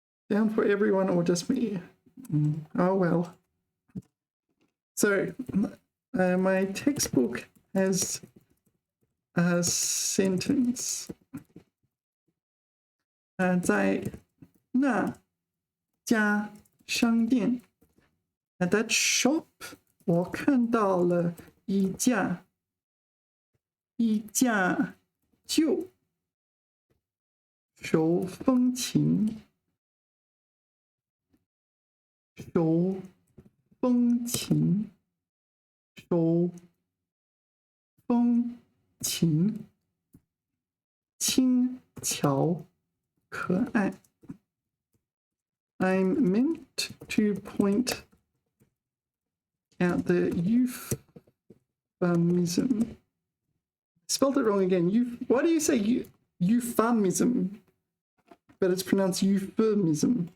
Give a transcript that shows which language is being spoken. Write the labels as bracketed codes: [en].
[en] Down for everyone or just me? Oh well. So my textbook has a sentence. [zh] 在那家商店 [en] At that shop, [zh] 我看到了一架旧手风琴。手风琴，手风琴，轻巧可爱。 [en] I'm meant to point out the euphemism. Spelled it wrong again. Why do you say euphemism, but it's pronounced euphemism?